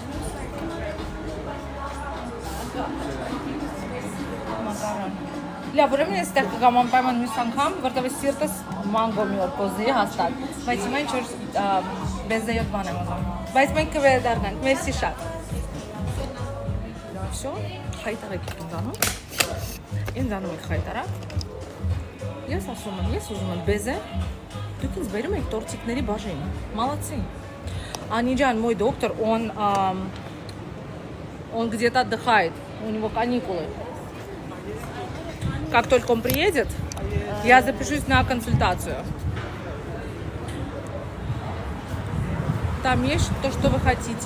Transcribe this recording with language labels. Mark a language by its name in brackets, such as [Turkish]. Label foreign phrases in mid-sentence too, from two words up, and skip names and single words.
[Armenian] Մակարոն։ Լավ, ուրեմն ես ստեղ կգամ անպայման մյուս անգամ, որտեղ սիրտս մանգո մի օր կոզի հաստատ, բայց հիմա ինչ-որ բեզեյով բան եմ ուզում։ Բայց մենք կվերադառնանք, մերսի շատ։ Всё, խայտարակ եք ինձանում։ Ինձանում եք խայտարակ։ Ես ասում եմ, ես ուզում եմ բեզե։ Դուք ինձ բերում եք տորտիկների բաժին։ Молодцы. [Russian] Анижан, мой доктор, он где-то отдыхает, у него каникулы. Как только он приедет, я запишусь на консультацию. Там есть то, что вы хотите.